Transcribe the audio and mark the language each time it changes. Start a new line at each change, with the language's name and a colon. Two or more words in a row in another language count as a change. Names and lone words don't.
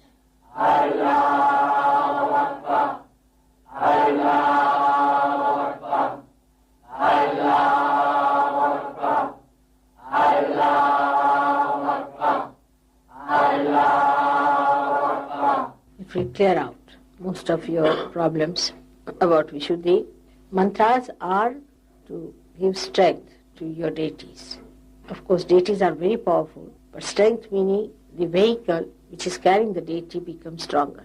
Arabic: الله أكبر. الله أكبر. الله أكبر. الله أكبر. الله أكبر.
English: If we clear out most of your problems about Vishuddhi, mantras are to give strength to your deities. Of course, deities are very powerful, but strength meaning the vehicle which is carrying the deity becomes stronger.